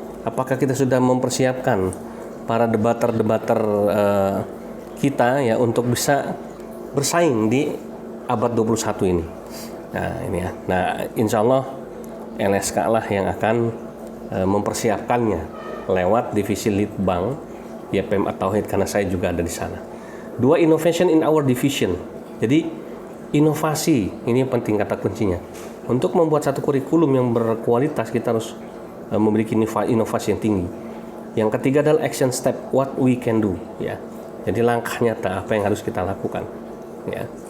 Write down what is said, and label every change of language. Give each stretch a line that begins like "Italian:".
Indonesian: Apakah kita sudah mempersiapkan para debater kita, ya, untuk bisa bersaing di abad 21 ini? Nah, ini, ya. Nah, insya Allah LSK lah yang akan mempersiapkannya lewat divisi Litbang YPM At-Tauhid, karena saya juga ada di sana.
English: 2, innovation in our division.
Indonesian: Jadi inovasi ini penting, kata kuncinya. Untuk membuat satu kurikulum yang berkualitas, kita harus memiliki inovasi yang tinggi. Yang ketiga adalah
English: action step, what we can do,
Indonesian: ya. Jadi langkah nyata apa yang harus kita lakukan, ya.